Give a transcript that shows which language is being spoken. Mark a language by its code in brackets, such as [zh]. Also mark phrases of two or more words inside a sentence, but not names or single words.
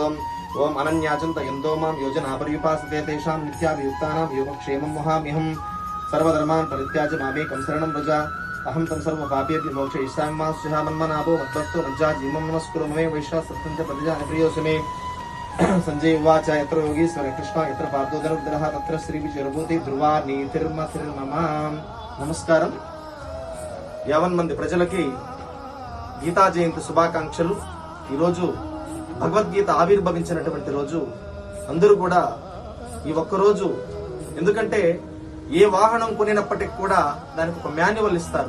[sa] ओम अनन्याचन्त यन्दो मां योजनापर्युपासते तेषां नित्याभियुक्तानां योगक्षेमं वहाम्यहं सर्वधर्मान् परित्याज्य मामेकं शरणं व्रज अहं तं सर्वपापेभ्यो मोक्षयिष्यामि मा शुचः मन्मनाभो मद्भक्तो मज्जाजीवं नमस्कुरु मे वैश्वासत्यं च प्रतिजानप्रियोऽसि मे संजय उवाच यत्र योगीश्वर कृष्ण यत्र पार्थो धनुर्धरः तत्र श्रीविजयभूति ध्रुवा నీతిర్మతిర్మమ. [te] నమస్కారం. 50 మంది ప్రజలకి గీతా జయంతి శుభాకాంక్షలు. ఈరోజు భగవద్గీత ఆవిర్భవించినటువంటి రోజు. అందరూ కూడా ఈ ఒక్క రోజు, ఎందుకంటే ఏ వాహనం కొనినప్పటికి కూడా దానికి ఒక మాన్యువల్ ఇస్తారు.